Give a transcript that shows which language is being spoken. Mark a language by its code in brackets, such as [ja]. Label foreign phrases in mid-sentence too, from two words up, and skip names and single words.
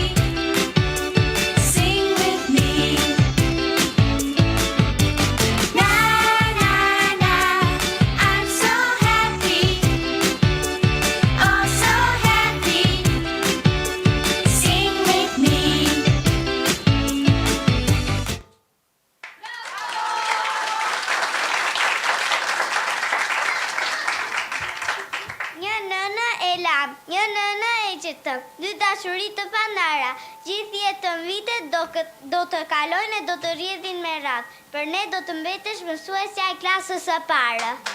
[en] Sing with me. Na na na, I'm so happy. Oh so happy. Sing with me. [sq] Një nënë e lam, një nënë e qëtëm, dy dashuri të pandara, gjithë jetën vitet do të kalojnë e do të rrjedhin me radhë, për ne do të mbetesh mësuesja e klasës së parë.